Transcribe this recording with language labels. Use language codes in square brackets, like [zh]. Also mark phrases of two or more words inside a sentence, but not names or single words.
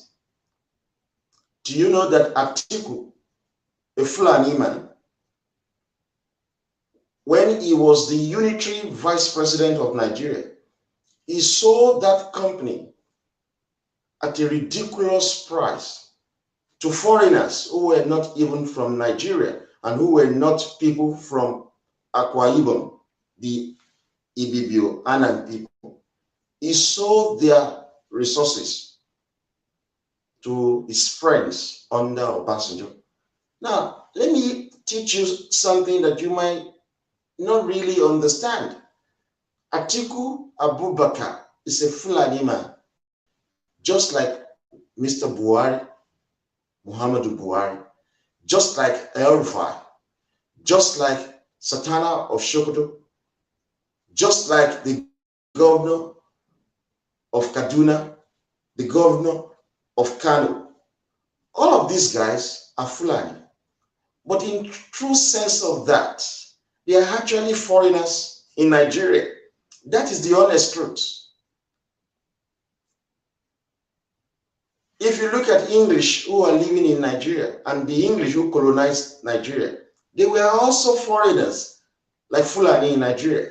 [en] Do you know that Atiku, a Fulani man, when he was the unitary vice president of Nigeria, he sold that company at a ridiculous price to foreigners who were not even from Nigeria and who were not people from Akwa Ibom, the Ibibio Anang people. He sold their resources to his friends under Obasanjo. Now, let me teach you something that you might not really understand. Atiku Abubakar is a Fulani man, just like Mr. Buhari, Muhammadu Buhari, just like El Rufai, just like Satana of Sokoto, just like the governor of Kaduna, the governor of Kano. All of these guys are Fulani. But in true sense of that, they are actually foreigners in Nigeria. That is the honest truth. If you look at English who are living in Nigeria and the English who colonized Nigeria, they were also foreigners like Fulani in Nigeria.